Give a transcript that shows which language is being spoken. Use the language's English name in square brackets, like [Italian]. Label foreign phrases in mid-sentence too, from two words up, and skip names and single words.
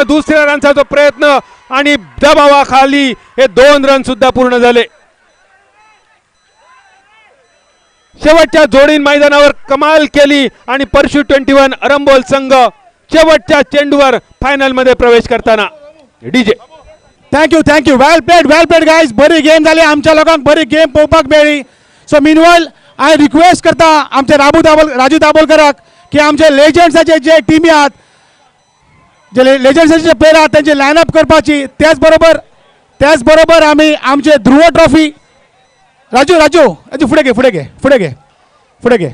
[Marathi] दुसऱ्या रनचा प्रयत्न आणि दबावाखाली हे 2 रन सुद्धा पूर्ण झाले. शेवटच्या जोडीन मैदानावर कमाल केली आणि परशू 21 अरंबोल संघ शेवटच्या चेंडूवर फायनल मध्ये प्रवेश करताना. डीजे [English] thank you well played guys. [Konkani] बरी गेम जाली. आमच्या लोकांक बरी गेम पळोवपाक मेळ्ळी. [English] so meanwhile [Konkani] हांव रिक्वेस्ट करता आमचे राजू दाबोलकराक की आमचे लेजंड्साचे जे टीमी आहात जे लेजंड्साचे जे प्लेयर आहात त्यांची लायनअप करपाची. त्याच बरोबर आम्ही आमचे ध्रुव ट्रॉफी राजू फुडें घे.